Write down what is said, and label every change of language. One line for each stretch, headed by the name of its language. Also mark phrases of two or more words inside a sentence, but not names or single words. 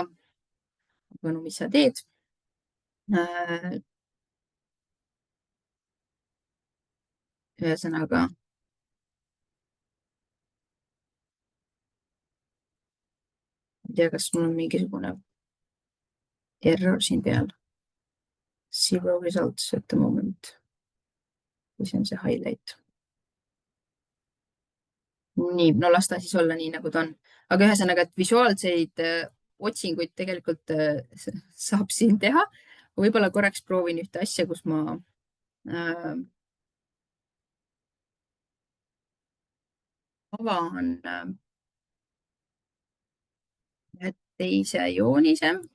Estonian: Aga no mis sa teed? Ühesõnaga. Ei tea, kas mul on mingisugune error siin peal.
English: Zero results at the moment.
Estonian: Või see on see highlight. Nii, no las ta siis olla nii, nagu ta on. Aga ühesõnaga, et visuaalseid otsinguid tegelikult saab siin teha. Võib-olla korraks proovin ühte asja, kus ma avan teise joonise.